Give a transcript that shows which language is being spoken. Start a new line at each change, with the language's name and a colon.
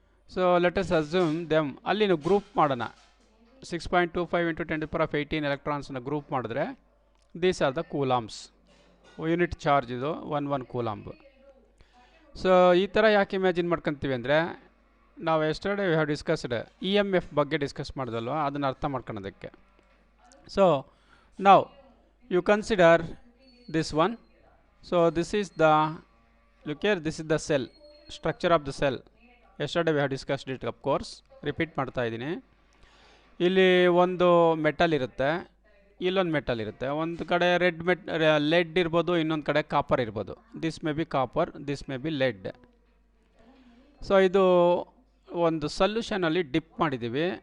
English: so let us assume them
Kannada: ಅಲ್ಲಿ ನಾವು group ಮಾಡೋಣ.
English: 6.25 into 10⁻18 ಎಲೆಕ್ಟ್ರಾನ್ಸ್ನ group ಮಾಡಿದ್ರೆ these are the coulombs.
Kannada: Unit charge ಇದು 1 ಕೂಲಾಂಬ್. ಸೊ ಈ ಥರ ಯಾಕೆ ಇಮ್ಯಾಜಿನ್ ಮಾಡ್ಕೊತೀವಿ ಅಂದರೆ, ನಾವು
English: yesterday we have discussed
Kannada: EMF ಬಗ್ಗೆ ಡಿಸ್ಕಸ್ ಮಾಡಿದಲ್ವ, ಅದನ್ನು ಅರ್ಥ ಮಾಡ್ಕೊಳೋದಕ್ಕೆ.
English: So ನಾವು you consider this one. So this is the look here, this is the cell, structure of the cell. Yesterday we have discussed it, of course.
Kannada: Repeat ಮಾಡ್ತಾ ಇದ್ದೀನಿ. ಇಲ್ಲಿ ಒಂದು metal ಇರುತ್ತೆ, ಇಲ್ಲೊಂದು ಮೆಟಲ್ ಇರುತ್ತೆ. ಒಂದು ಕಡೆ ಲೆಡ್ ಇರ್ಬೋದು, ಇನ್ನೊಂದು ಕಡೆ ಕಾಪರ್ ಇರ್ಬೋದು.
English: This may be copper, this may be lead.
Kannada: So ಇದು ಒಂದು ಸೊಲ್ಯೂಷನಲ್ಲಿ ಡಿಪ್ ಮಾಡಿದ್ದೀವಿ.